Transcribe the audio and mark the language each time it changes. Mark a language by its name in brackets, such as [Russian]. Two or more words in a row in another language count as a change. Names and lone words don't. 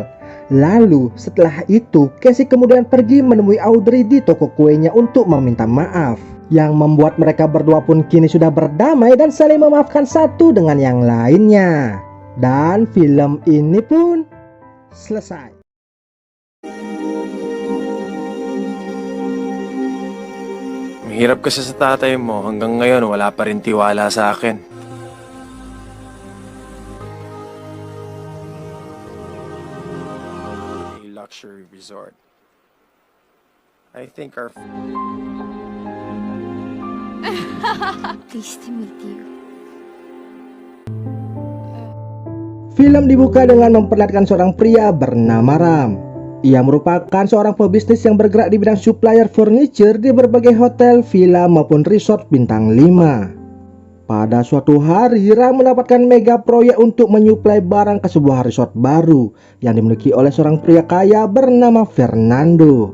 [Indonesian] Lalu setelah itu Casey kemudian pergi menemui Audrey di toko kuenya untuk meminta maaf, yang membuat mereka berdua pun kini sudah berdamai dan saling memaafkan satu dengan yang lainnya. Dan film ini pun selesai. [Filipino] Mahirap kasi sa tatay mo, hanggang ngayon wala pa rin tiwala sa akin. [English] A luxury resort. I think our... Pleased to meet you. [Indonesian] Film dibuka dengan memperlihatkan seorang pria bernama Ram. Ia merupakan seorang pebisnis yang bergerak di bidang [English] supplier furniture [Indonesian] di berbagai hotel, villa maupun resort bintang 5. Pada suatu hari, Ram mendapatkan mega proyek untuk menyuplai barang ke sebuah resort baru yang dimiliki oleh seorang pria kaya bernama Fernando.